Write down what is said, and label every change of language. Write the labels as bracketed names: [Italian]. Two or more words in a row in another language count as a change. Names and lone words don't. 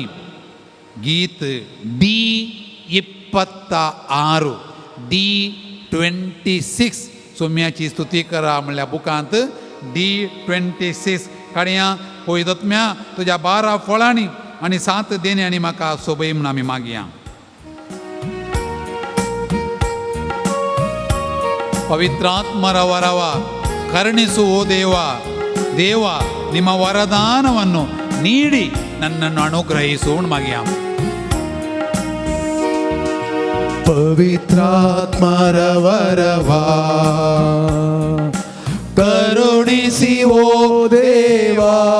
[Konkani] गीत D26 D26 सोम्याची स्तुती करा म्हणल्या बुकांत D26 काडया. पवित्र आत्म्या तुज्या 12 फळांनी आनी 7 देण्यांनी म्हाका सोबय म्हूण आमी मागया. [Kannada] ಪವಿತ್ರ ಆತ್ಮರ ವರವ ಕರುಣಿಸು ಓ ದೇವ. ದೇವ ನಿಮ್ಮ ವರದಾನವನ್ನು ನೀಡಿ ನನ್ನನ್ನು ಅನುಗ್ರಹಿಸು ಮಗ್ಯಾಂ. ಪವಿತ್ರಾತ್ಮರ ವರವ ಕರುಣಿಸಿ ಓ ದೇವಾ.